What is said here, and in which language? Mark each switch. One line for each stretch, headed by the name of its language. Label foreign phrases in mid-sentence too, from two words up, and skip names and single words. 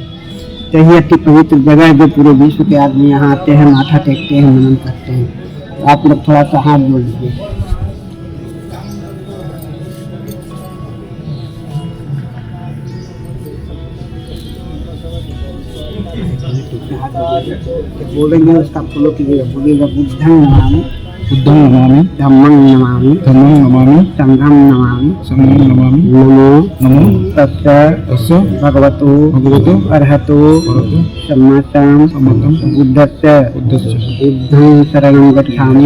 Hindi: तो यही अति पवित्र जगह है जो पूरे विश्व के आदमी यहाँ आते हैं, माथा टेकते हैं, नमन करते हैं। तो आप लोग थोड़ा सा हाथ जोड़ लीजिए। बोलेंगे उसका फॉलो कीजिएगा, बोलिएगा
Pali: बुद्धं नमामि, बुद्धं नमामि, धम्मं नमामि, धम्मं नमामि, संघं नमामि, संघं नमामि, नमो तस्य भगवतो अरहतो सम्मा बुद्धस्य बुद्धं शरणं गच्छामि,